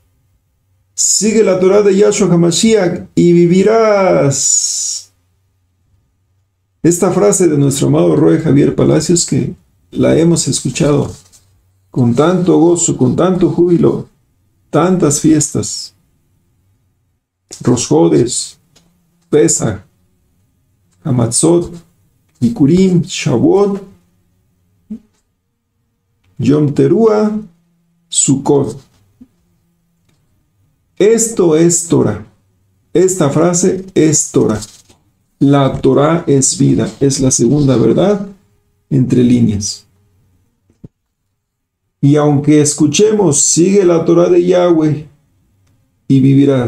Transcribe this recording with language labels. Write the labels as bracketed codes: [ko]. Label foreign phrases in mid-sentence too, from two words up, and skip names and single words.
[es] Sigue la Torá de Yahshua HaMashiach y vivirás. Esta frase de nuestro amado Roe Javier Palacios, que la hemos escuchado con tanto gozo, con tanto júbilo, tantas fiestas, Rosh Chodesh, Pesach, Hamatzot, Bikurim, Shavuot, Yom Teruah, Sukkot. Esto es Torah. Esta frase es Torah. La Torah es vida. Es la segunda verdad entre líneas. Y aunque escuchemos, sigue la Torah de Yahweh y vivirás.